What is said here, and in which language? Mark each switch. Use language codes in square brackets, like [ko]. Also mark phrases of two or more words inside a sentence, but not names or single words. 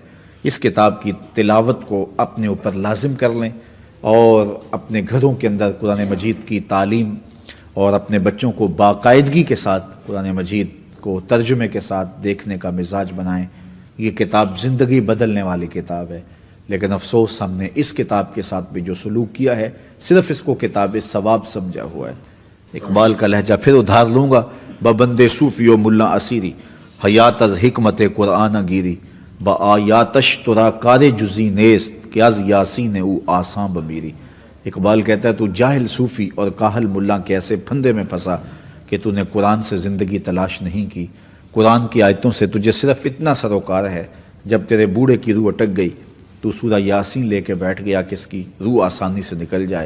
[ur] اس کتاب کی تلاوت کو اپنے اوپر لازم کر لیں اور اپنے گھروں کے اندر قرآن مجید کی تعلیم اور اپنے بچوں کو باقاعدگی کے ساتھ قرآن مجید کو ترجمے کے ساتھ دیکھنے کا مزاج بنائیں۔ یہ کتاب زندگی بدلنے والی کتاب ہے، لیکن افسوس ہم نے اس کتاب کے ساتھ بھی جو سلوک کیا ہے صرف اس کو کتاب ثواب سمجھا ہوا ہے۔ اقبال کا لہجہ پھر ادھار لوں گا، [fa] ببندے صوفی و ملا اسیری، حیات از حکمت قرآن گیری، با آیاتش ترا کار جزی نیست کہ از یاسین او آساں بمیری۔ [ur] اقبال کہتا ہے تو جاہل صوفی اور کاہل ملا کے ایسے پھندے میں پھنسا کہ تو نے قرآن سے زندگی تلاش نہیں کی، قرآن کی آیتوں سے تجھے صرف اتنا سروکار ہے، جب تیرے بوڑھے کی روح اٹک گئی تو سورہ یاسین لے کے بیٹھ گیا کہ اس کی روح آسانی سے نکل جائے۔